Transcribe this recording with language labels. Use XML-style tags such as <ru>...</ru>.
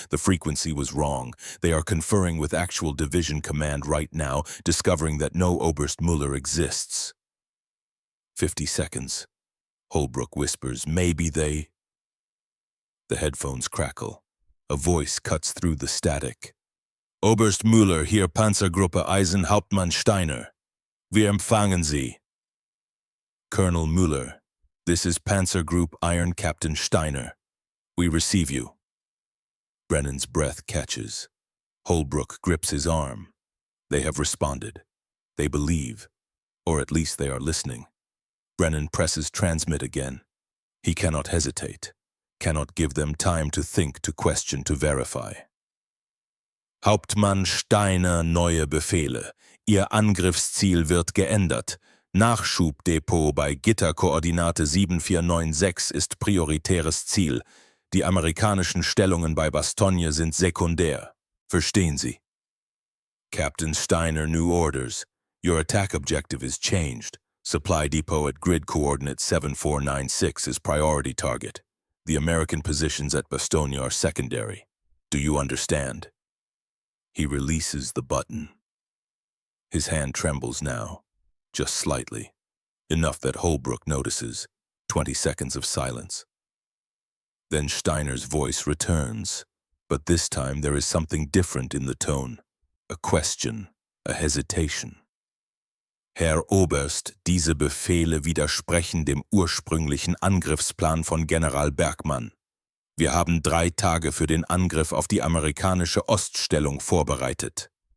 <en>The frequency was wrong. They are conferring with actual division command right now, discovering that no Oberst Muller exists. 50 seconds. Holbrook whispers, maybe they... The headphones crackle. A voice cuts through the static.</en> <de>Oberst Müller, hier Panzergruppe Eisen, Hauptmann Steiner. Wir empfangen Sie.</de> <en>Colonel Müller, this is Panzer Group Iron Captain Steiner. We receive you. Brennan's breath catches. Holbrook grips his arm. They have responded. They believe, or at least they are listening. Brennan presses transmit again. He cannot hesitate, cannot give them time to think, to question, to verify.</en> <de>Hauptmann Steiner, neue Befehle. Ihr Angriffsziel wird geändert. Nachschubdepot bei Gitterkoordinate 7496 ist prioritäres Ziel. Die amerikanischen Stellungen bei Bastogne sind sekundär. Verstehen Sie?</de> <en>Captain Steiner, new orders. Your attack objective is changed. Supply depot at grid coordinate 7496 is priority target. The American positions at Bastogne are secondary. Do you understand? He releases the button. His hand trembles now, just slightly. Enough that Holbrook notices. 20 seconds of silence. Then Steiner's voice returns, but this time there is something different in the tone. A question, a hesitation.</en> <de>Herr Oberst, diese Befehle widersprechen dem ursprünglichen Angriffsplan von General Bergmann. Wir haben 3 Tage für den Angriff auf die amerikanische Oststellung vorbereitet.</de>